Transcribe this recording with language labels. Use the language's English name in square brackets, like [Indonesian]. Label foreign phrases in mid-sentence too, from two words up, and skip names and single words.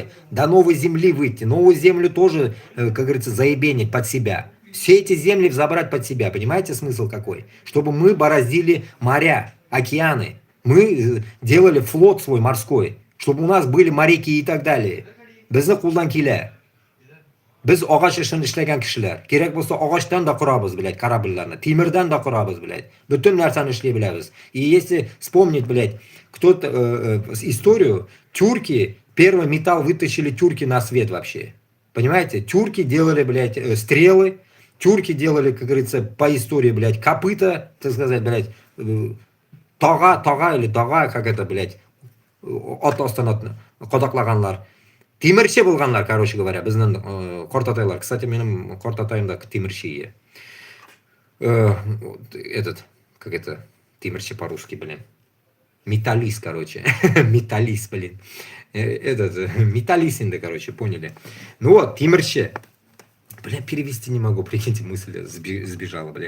[Russian] До новой земли выйти. Новую землю тоже, как говорится, заебенить под себя. Все эти земли забрать под себя. Понимаете смысл какой? Чтобы мы бороздили моря, океаны. Мы делали флот свой морской. Чтобы у нас были моряки и так далее. [Uzbek] Bizni qo'ldan keladi. Biz og'och ishini ishlagan kishilar. Kerak bo'lsa og'ochdan da quramiz, [Russian] блядь, [Uzbek] корабльlarni. Temirdan da quramiz, блядь. Butun narsani ishlay bilamiz. [Russian] И если вспомнить, блядь, кто-то историю, тюрки, первый металл вытащили тюрки на свет вообще. Понимаете? Тюрки делали, блядь, стрелы. Тюрки делали, как говорится, по истории, блядь, копыта, так сказать, блядь, тога или дага, как это, блядь, от остан qodoqlaganlar. [Uzbek] Temirchi bo'lganlar, [Russian] короче говоря, [Uzbek] bizning Qortataylar. Кстати, mening Qortatayimda temirchi. [Russian] Этот, как это, temirchi по-русски, блин. Металлист, короче. Металлист, блин. Этот, металлист, короче, поняли. Ну вот, temirchi. Бля, перевести не могу, прикиньте, мысль сбежала, бля.